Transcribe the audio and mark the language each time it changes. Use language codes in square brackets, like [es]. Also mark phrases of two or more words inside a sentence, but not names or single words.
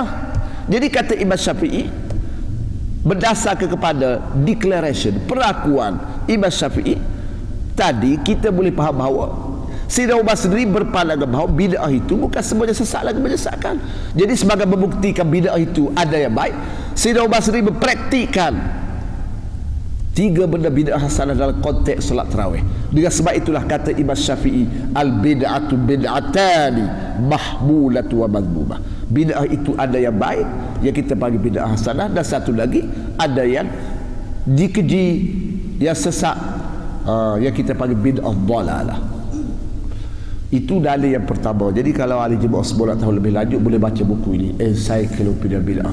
[ms] Jadi kata Imam Syafi'i, berdasarkan kepada declaration, perakuan Imam Syafi'i tadi, kita boleh faham bahawa Sayyidina Umar sendiri berpandangan bahawa bid'ah itu bukan semuanya sesat lagi menyesatkan. Jadi sebagai membuktikan bid'ah itu ada yang baik, Sayyidina Umar sendiri mempraktikkan 3 benda bid'ah hasanah dalam konteks solat tarawih. Dengan sebab itulah kata Imam Syafi'i, [ar] البدعة بدعتان محمولة ومذمومة. [ms] Bid'ah itu ada yang baik yang kita panggil bid'ah hasanah, dan satu lagi ada yang dikeji, yang sesat, yang kita panggil bid'ah dhalalah. Itu dalil yang pertama. Jadi kalau ahli jemaah semua nak tahu lebih lanjut, boleh baca buku ini, Encyclopedia Bid'ah.